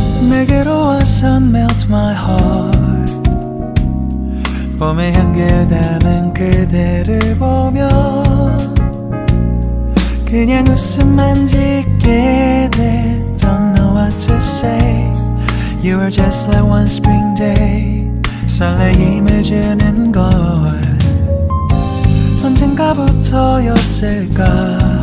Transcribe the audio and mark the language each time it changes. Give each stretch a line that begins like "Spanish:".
Korean: 내게로 와서
English: melt my heart.
Korean: 봄의 향기를 담은 그대를 보며 그냥 웃음만 짓게 돼.
English: Don't know what to say. You were just like one spring day.
Korean: 설레임을 주는 걸 언젠가부터였을까.